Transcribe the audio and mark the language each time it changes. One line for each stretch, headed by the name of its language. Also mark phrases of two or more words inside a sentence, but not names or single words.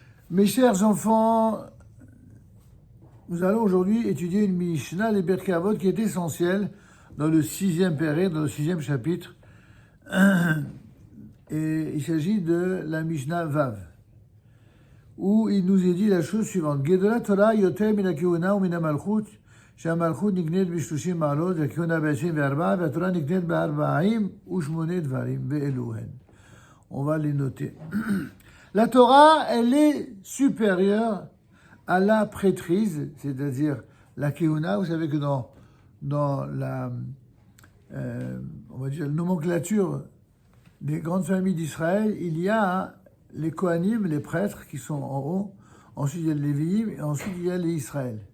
French: Mes chers enfants, nous allons aujourd'hui étudier une Mishnah, les Pirkei Avot, qui est essentielle dans le 6e péré, dans le 6e chapitre. Et il s'agit de la Mishnah Vav, où il nous est dit la chose suivante.
Hebrew: גדולה תורה יותר מן הכהונה ומן המלכות, שהמלכות נקנית ב-30 מעלות, והכהונה ב-24, והתורה נקנית ב-48 דברים, ואלו הן.
French: On va les noter. La Torah, elle est supérieure à la prêtrise, c'est-à-dire la Kehuna. Vous savez que dans la on va dire, la nomenclature des grandes familles d'Israël, il y a les Kohanim, les prêtres qui sont en haut, ensuite il y a les Lévi'im, et ensuite il y a les Israël.